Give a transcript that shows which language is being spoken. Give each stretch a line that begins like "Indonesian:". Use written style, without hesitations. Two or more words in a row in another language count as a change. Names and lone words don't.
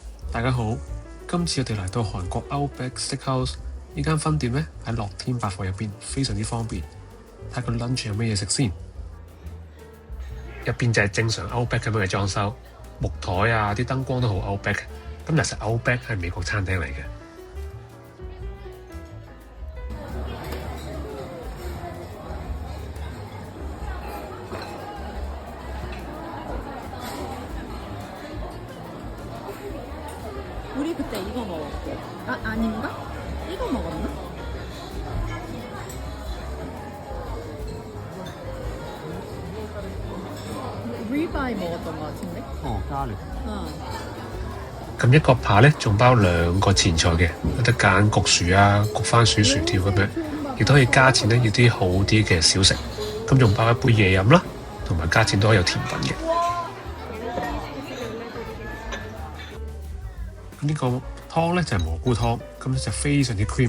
Cantonese: 大家好，今次我哋嚟到韓國 Outback Steakhouse 呢間分店呢，喺樂天百貨入邊，非常之方便。睇下個 lunch 有咩嘢食先。入邊就係正常 Outback 咁樣嘅裝修，木台啊，啲燈光都好 Outback。咁其實 Outback 係美國餐廳嚟嘅。
Korean: 우리 그때 이거 먹었고. 아닌가? 이거 먹었나? 리바이 먹었던 것 같은데?
Cantonese: 咖喱。咁一個扒呢，仲包2個前菜嘅，有得揀焗薯啊、焗番薯薯條咁樣，亦都可以加錢呢，要啲好啲嘅小食。咁仲包一杯嘢飲啦，同埋加錢都可以有甜品嘅。呢個湯呢，就係蘑菇湯，咁就非常之 creamy。